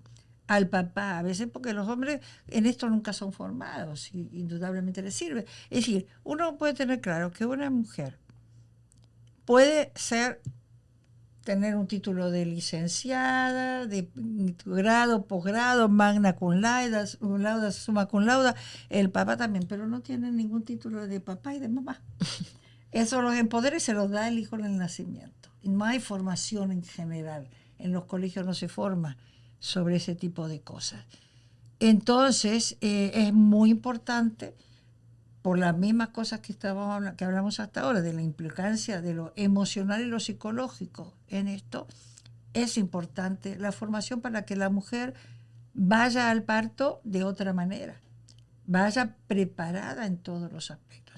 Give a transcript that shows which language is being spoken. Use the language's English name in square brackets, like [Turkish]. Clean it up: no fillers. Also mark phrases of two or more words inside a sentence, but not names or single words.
[Spanish] Al papá, a veces, porque los hombres en esto nunca son formados, y indudablemente les sirve. Es decir, uno puede tener claro que una mujer puede tener un título de licenciada, de grado, posgrado, [Latin] magna cum laude, summa cum laude, [Spanish] el papá también, pero no tiene ningún título de papá y de mamá. Eso los empodera y se los da el hijo en el nacimiento. Y no hay formación en general. En los colegios no se forma sobre ese tipo de cosas. Entonces, es muy importante, por las mismas cosas que hablamos hasta ahora, de la implicancia de lo emocional y lo psicológico en esto, es importante la formación para que la mujer vaya al parto de otra manera, vaya preparada en todos los aspectos.